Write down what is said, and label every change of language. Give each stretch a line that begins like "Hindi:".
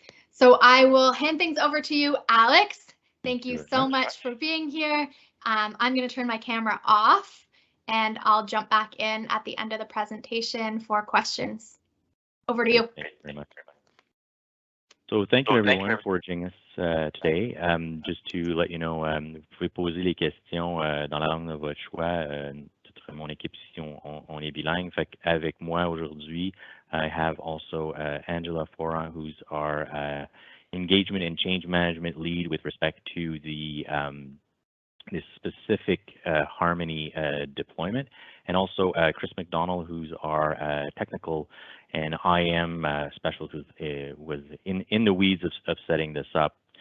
English: So I will hand things over to you, Alex. Thank you so much for being here. I'm going to turn my camera off, and I'll jump back in at the end of the presentation for questions. Over to you. Thank you very much. So thank you everyone for joining us today. Just to let you know,
French: vous pouvez poser les questions dans la langue de votre choix. Toute mon équipe ici, on est bilingue. Fait avec moi aujourd'hui,
English: I have also Angela Foran, who's our engagement and change management lead with respect to the this specific Harmony deployment, and also Chris McDonald, who's our technical and IM specialist, who was in the weeds of setting this up.